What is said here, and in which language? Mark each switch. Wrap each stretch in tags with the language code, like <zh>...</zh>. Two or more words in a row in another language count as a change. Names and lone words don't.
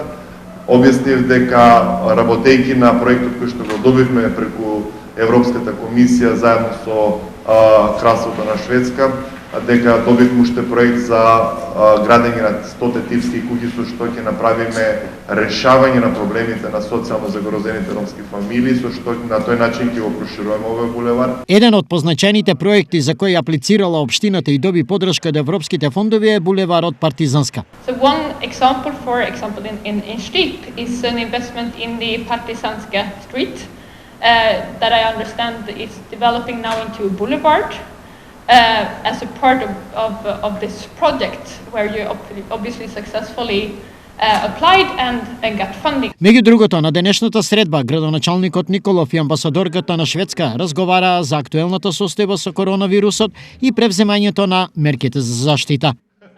<mk>Објаснив дека работејќи на проектот кој што го добивме преку Европската комисија заедно со Кралството на Шведска, дека добивме уште проект за градење на 100 типски куќи со што ќе направиме решавање на проблемите на социјално загрозените ромски фамилии, со што на тој начин ќе го прошируваме овој булевар. Еден од позначените проекти за кои аплицирала општината и доби подршка од европските фондови е булеварот Партизанска.</mk> <en>So one example, for example, in Stip is an investment in the Partizanska street that I understand is developing now into a boulevard. As a part of this project where you obviously successfully applied and got funding.</en> <mk>Меѓу другото, на денешната средба, градоначалникот Николов и амбасадорката на Шведска разговараа за актуелната состојба со коронавирусот и превземањето на мерките за заштита.</mk>